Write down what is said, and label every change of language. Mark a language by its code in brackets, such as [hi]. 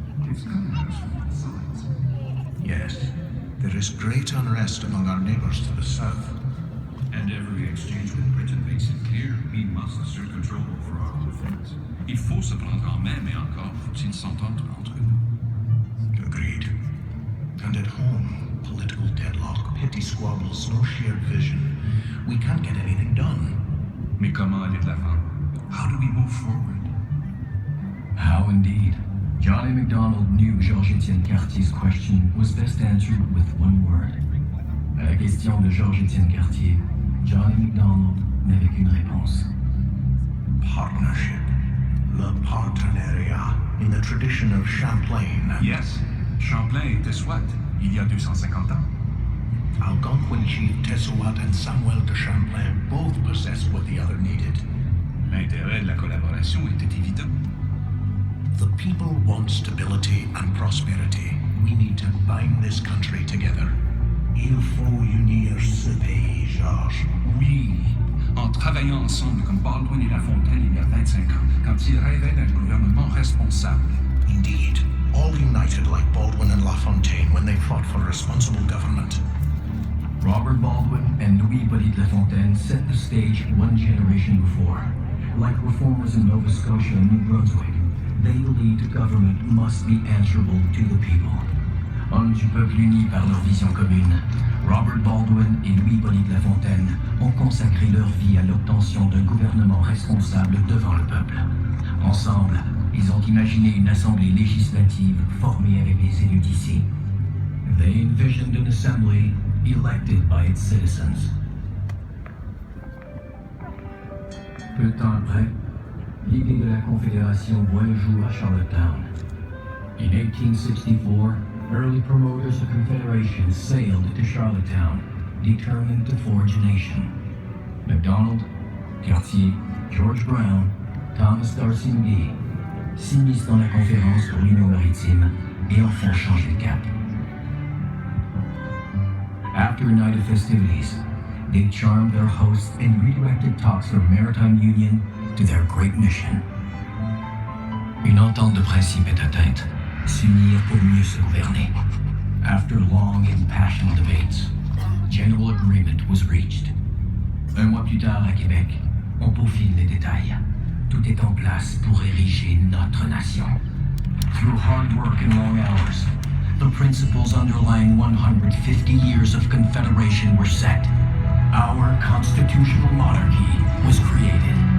[en] It's coming at us from all sides. Yes, there is great unrest among our neighbors to the south. And every exchange with Britain makes it clear we must assert control over our defense. [fr] Il faut se prendre en main, mais encore faut-il s'entendre entre nous. [en] Agreed. And at home, political deadlock, petty squabbles, no shared vision. We can't get anything done. [fr] Mais comment aller de l'avant? [en] How do we move forward? How indeed? Johnny MacDonald knew Georges-Étienne Cartier's question was best answered with one word. [fr] À la question de Georges-Étienne Cartier, Johnny MacDonald n'avait qu'une réponse. [en] Partnership. [fr] Le partenariat, [en] in the tradition of Champlain. [fr] Yes, Champlain était SWAT, il y a 250 ans. [en] Algonquin chief Tessouat and Samuel de Champlain both possessed what the other needed. [fr] L'intérêt de la collaboration était évident. [en] The people want stability and prosperity. We need to bind this country together. [fr] Il faut unir ce pays, Georges. Oui, en travaillant ensemble comme Baldwin et La Fontaine il y a 25 ans, quand ils rêvaient d'un gouvernement responsable. [en] Indeed, all united like Baldwin and La Fontaine when they fought for responsible government. Robert Baldwin and Louis-Hippolyte Lafontaine set the stage one generation before. Like reformers in Nova Scotia and New Brunswick, they believed government must be answerable to the people. [fr] Hommes du peuple unis par leur vision commune, Robert Baldwin et Louis-Hippolyte Lafontaine ont consacré leur vie à l'obtention d'un gouvernement responsable devant le peuple. Ensemble, ils ont imaginé une assemblée législative formée avec des élus d'ici. [en] They envisioned an assembly elected by its citizens. [fr] Peu de temps après, l'idée de la Confédération voit le jour à Charlottetown. [en] In 1864, early promoters of Confederation sailed to Charlottetown, determined to forge a nation. [fr] MacDonald, Cartier, George Brown, Thomas D'Arcy McGee s'immiscent dans la conférence pour l'Union maritime et en font changer de cap. [en] After a night of festivities, they charmed their hosts and redirected talks from maritime union to their great mission. [fr] Une entente de principe est atteinte, s'unir pour mieux se gouverner. [en] After long impassioned debates, general agreement was reached. [fr] Un mois plus tard à Québec, on peaufine les détails. Tout est en place pour ériger notre nation. [en] Through hard work and long hours, the principles underlying 150 years of Confederation were set. Our constitutional monarchy was created.